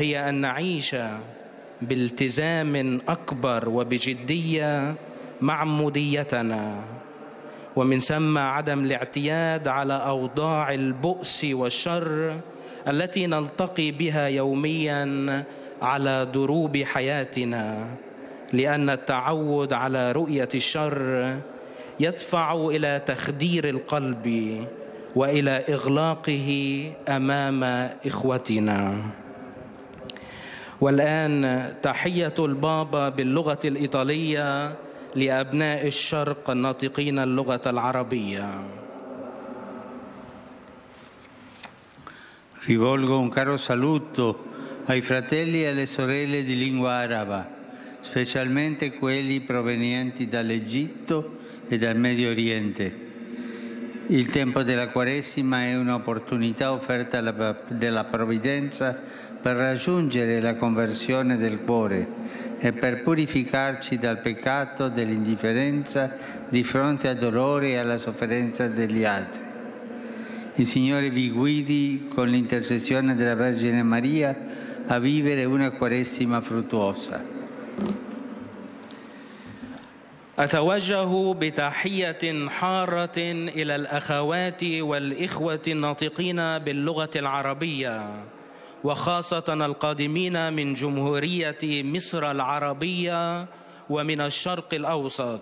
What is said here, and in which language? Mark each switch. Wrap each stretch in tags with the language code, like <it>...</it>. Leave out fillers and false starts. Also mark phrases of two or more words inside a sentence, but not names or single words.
<ar>هي أن نعيش بالتزام أكبر وبجدية معموديتنا، ومن ثم عدم الاعتياد على أوضاع البؤس والشر التي نلتقي بها يومياً على دروب حياتنا، لأن التعود على رؤية الشر يدفع إلى تخدير القلب وإلى إغلاقه أمام إخوتنا. والآن تحية البابا باللغة الإيطالية لأبناء الشرق الناطقين اللغة العربية.</ar> <it>Rivolgo un caro saluto ai fratelli e alle sorelle di lingua araba, specialmente quelli provenienti dall'Egitto e dal Medio Oriente. Il tempo della Quaresima è un'opportunità offerta dalla Provvidenza per raggiungere la conversione del cuore e per purificarci dal peccato dell'indifferenza di fronte al dolore e alla sofferenza degli altri. Il Signore vi guidi con l'intercessione della Vergine Maria a vivere una Quaresima fruttuosa.</it> <ar>أتوجه بتحية حارة إلى الأخوات والإخوة الناطقين باللغة العربية، وخاصة القادمين من جمهورية مصر العربية ومن الشرق الأوسط.</ar>